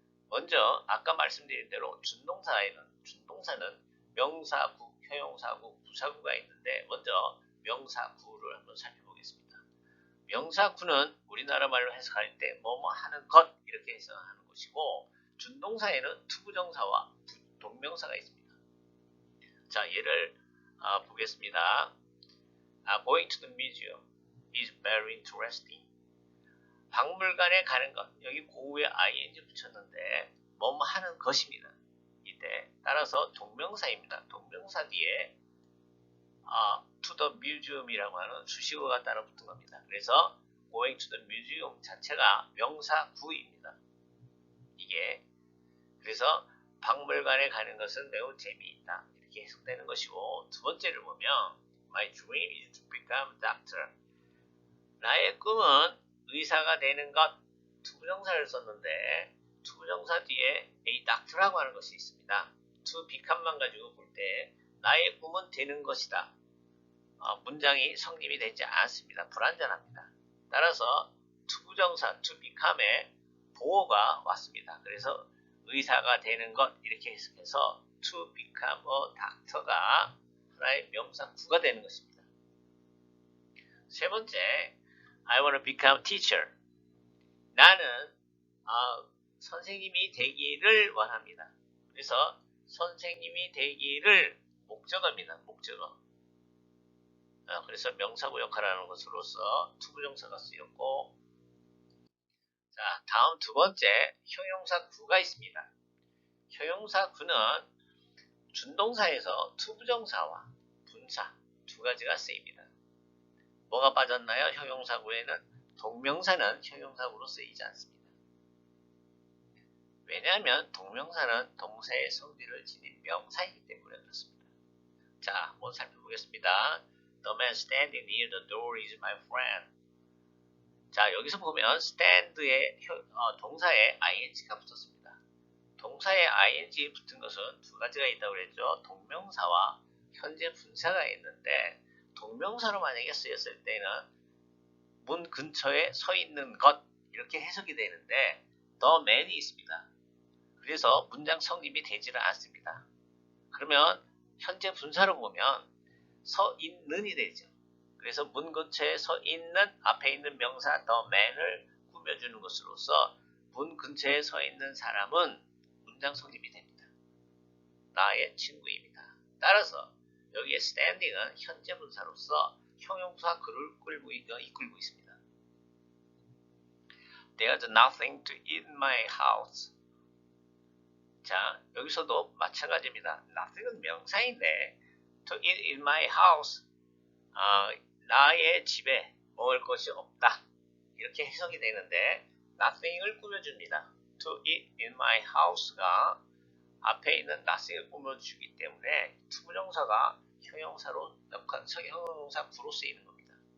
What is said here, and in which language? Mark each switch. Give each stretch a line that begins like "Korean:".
Korean: 먼저 아까 말씀드린 대로 준동사는 명사구, 형용사구, 부사구가 있는데, 먼저 명사구를 한번 살펴보겠습니다. 명사구는 우리나라 말로 해석할 때 뭐뭐 하는 것, 이렇게 해석하는 것이고, 준동사에는 투부정사와 동명사가 있습니다. 자, 예를 보겠습니다.
English: Going to the museum is very interesting.
Korean: 박물관에 가는 것, 여기 고우에 ing 붙였는데 뭐뭐 하는 것입니다. 이때 따라서 동명사입니다. 동명사 뒤에
English: to the museum
Korean: 이라고 하는 수식어가 따라 붙은 겁니다. 그래서
English: going to the museum
Korean: 자체가 명사구입니다. 이게 그래서 박물관에 가는 것은 매우 재미있다, 이렇게 해석되는 것이고, 두 번째를 보면
English: My dream is to become a doctor.
Korean: 나의 꿈은 의사가 되는 것, 투부정사를 썼는데 투부정사 뒤에
English: a doctor
Korean: 라고 하는 것이 있습니다.
English: to become
Korean: 만 가지고 볼 때 나의 꿈은 되는 것이다. 문장이 성립이 되지 않습니다. 불완전합니다. 따라서 투부정사 to become에 보어가 왔습니다. 그래서 의사가 되는 것, 이렇게 해석해서
English: to become a doctor
Korean: 가 하나의 명사구가 되는 것입니다. 세 번째,
English: I want to become a teacher.
Korean: 나는 선생님이 되기를 원합니다. 그래서 선생님이 되기를 목적어입니다. 목적어. 그래서 명사구 역할을 하는 것으로서 투부정사가 쓰였고, 자, 다음 두 번째 형용사 구가 있습니다. 형용사 구는 준동사에서 투부정사와 분사 두 가지가 쓰입니다. 뭐가 빠졌나요? 형용사 구에는 동명사는 형용사 구로 쓰이지 않습니다. 왜냐하면 동명사는 동사의 성질을 지닌 명사이기 때문에 그렇습니다. 자, 한번 살펴보겠습니다.
English: The man standing near the door is my friend.
Korean: 자, 여기서 보면 stand의 동사에 ing가 붙었습니다. 동사에 ing 붙은 것은 두 가지가 있다고 그랬죠. 동명사와 현재 분사가 있는데, 동명사로 만약에 쓰였을 때는 문 근처에 서 있는 것 이렇게 해석이 되는데 the man이 있습니다. 그래서 문장 성립이 되지를 않습니다. 그러면 현재 분사로 보면 서 있는이 되죠. 그래서 문 근처에 서 있는 앞에 있는 명사 the man을 꾸며주는 것으로서 문 근처에 서 있는 사람은 문장 성립이 됩니다. 나의 친구입니다. 따라서 여기에 standing은 현재 분사로서 형용사 그를 이끌고 있습니다.
English: There's nothing to eat in my house.
Korean: 자, 여기서도 마찬가지입니다. nothing은 명사인데
English: to eat in my house,
Korean: 나의 집에 먹을 것이 없다. 이렇게 해석이 되는데 nothing을 꾸며줍니다.
English: to eat in my house
Korean: 가 앞에 있는 nothing을 꾸며주기 때문에 투부정사가 형용사로 형용사 구로 쓰이는 겁니다.